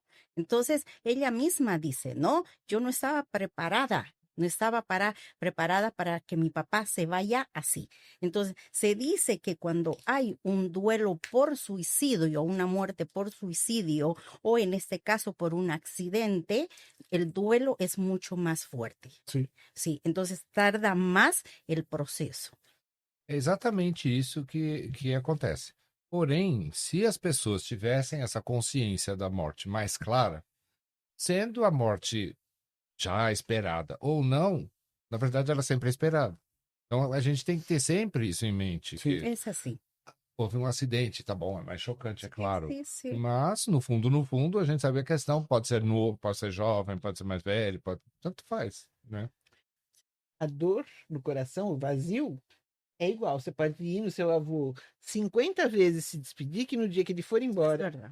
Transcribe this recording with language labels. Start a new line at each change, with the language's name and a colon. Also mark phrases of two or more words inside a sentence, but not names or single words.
Spanish: Entonces, ella misma dice, no, yo no estaba preparada, no estaba preparada para que mi papá se vaya así. Entonces, se dice que cuando hay un duelo por suicidio o una muerte por suicidio, o en este caso por un accidente, el duelo es mucho más fuerte.
Portuguese: Sim.
Spanish: Sí, entonces tarda más el proceso.
Portuguese: É exatamente isso que acontece. Porém, se as pessoas tivessem essa consciência da morte mais clara, sendo a morte já esperada ou não, na verdade ela sempre é esperada. Então a gente tem que ter sempre isso em mente. Sim. Que
Spanish: Es así.
Portuguese: houve um acidente, tá bom, é mais chocante, é claro.
Spanish: Sí, sí.
Portuguese: Mas, no fundo, a gente sabe a questão. Pode ser novo, pode ser jovem, pode ser mais velho, tanto faz, né? A dor no coração, o vazio, é igual. Você pode ir no seu avô 50 vezes se despedir, que no dia que ele for
Spanish: Es
Portuguese: embora,
Spanish: verdad.